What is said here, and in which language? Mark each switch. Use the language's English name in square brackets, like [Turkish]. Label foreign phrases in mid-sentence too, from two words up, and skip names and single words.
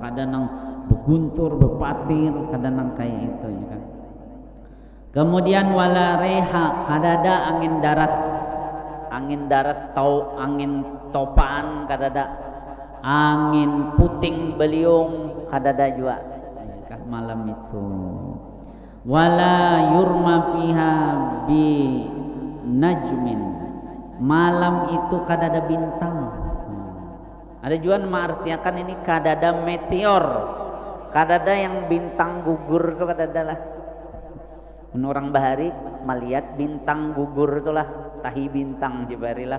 [Banjar] Kadang nang beguntur, bepatir, kadang nang kayak itu ya kan. Kemudian [Arabic] ولا ريح, [Banjar] kada ada angin daras. Angin daras tau angin topaan kada ada. Angin puting beliung kada ada juga. Ya kan malam itu. [Arabic] ولا يرمى فيها بنجم, [Banjar] malam itu kada ada bintang. Ada juga mengartikan ini kada ada meteor, kada ada yang bintang gugur itu kada ada lah. Orang bahari melihat bintang gugur itulah, tahi bintang jebarilah.